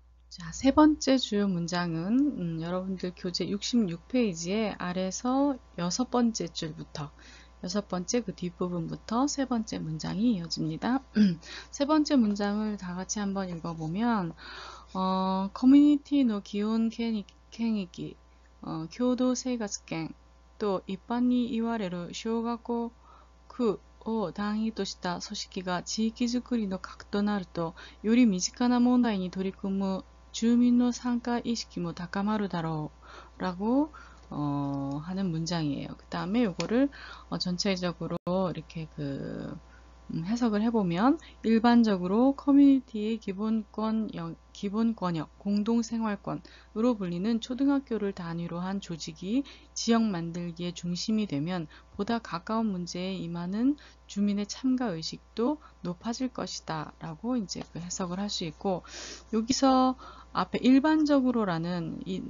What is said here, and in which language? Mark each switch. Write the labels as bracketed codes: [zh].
[ko] 자, 세 번째 주요 문장은 여러분들 교재 66페이지에 아래서 여섯 번째 줄부터 여섯 번째 그 뒷부분부터 세 번째 문장이 이어집니다. 세 번째 문장을 다 같이 한번 읽어보면 커뮤니티 노 기온 갱이기 교도 [ja] 生活圏と一般に言われる小学校区を単位とした組織が地域づくりの核となると、より身近な問題に取り組む住民の参加意識も高まるだろう [ko] 라고 하는 문장이에요. 그 다음에 요거를 전체적으로 이렇게 해석을 해보면 일반적으로 커뮤니티의 기본권역, 공동생활권으로 불리는 초등학교를 단위로 한 조직이 지역 만들기의 중심이 되면 보다 가까운 문제에 임하는 주민의 참가 의식도 높아질 것이다 라고 이제 해석을 할 수 있고, 여기서 앞에 일반적으로라는